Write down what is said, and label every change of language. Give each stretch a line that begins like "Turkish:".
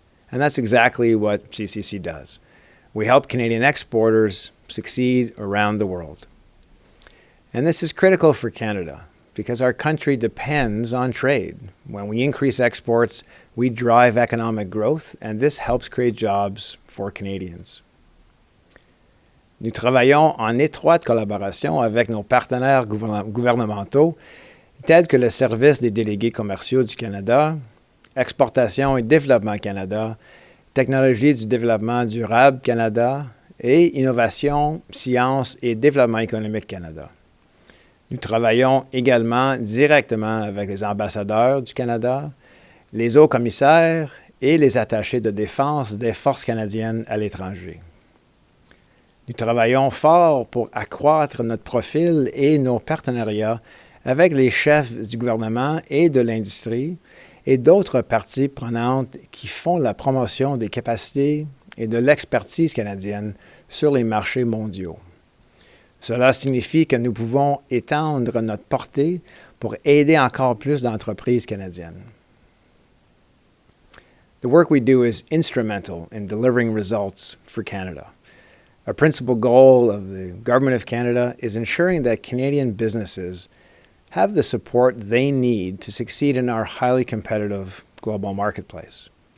English: And that's exactly what CCC does. We help Canadian exporters succeed around the world. And this is critical for Canada because our country depends on trade. When we increase exports, we drive economic growth, and this helps create jobs for Canadians.
French: Nous travaillons en étroite collaboration avec nos partenaires gouvernementaux, tels que le Service des délégués commerciaux du Canada, Exportation et Développement Canada, Technologie du développement durable Canada et Innovation, Sciences et Développement économique Canada. Nous travaillons également directement avec les ambassadeurs du Canada, les hauts commissaires et les attachés de défense des forces canadiennes à l'étranger. Nous travaillons fort pour accroître notre profil et nos partenariats avec les chefs du gouvernement et de l'industrie et d'autres parties prenantes qui font la promotion des capacités et de l'expertise canadienne sur les marchés mondiaux. Cela signifie que nous pouvons étendre notre portée pour aider encore plus d'entreprises canadiennes.
English: The work we do is instrumental in delivering results for Canada. A principal goal of the Government of Canada is ensuring that Canadian businesses have the support they need to succeed in our highly competitive global marketplace.